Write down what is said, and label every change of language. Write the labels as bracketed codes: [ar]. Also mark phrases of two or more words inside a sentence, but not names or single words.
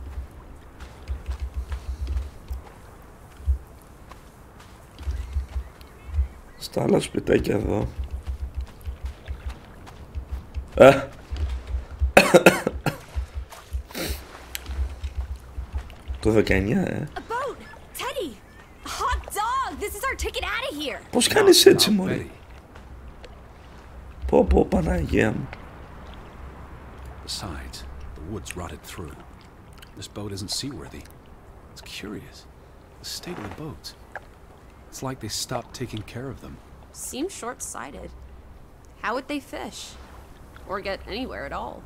[el] Στα άλλα σπιτάκια εδώ. Το 19, [en] A boat! Teddy! A hot dog! This is our ticket out of here! [el] Πώς κάνεις έτσι, [en] Not [el] μωρή. [en] Betty. [el] Πω, Παναγία μου. [en] Besides, the woods rotted through. This boat isn't seaworthy. It's curious. The state of the boats. It's like they stopped taking care of them. Seems short-sighted. How would they fish? Or get anywhere at all?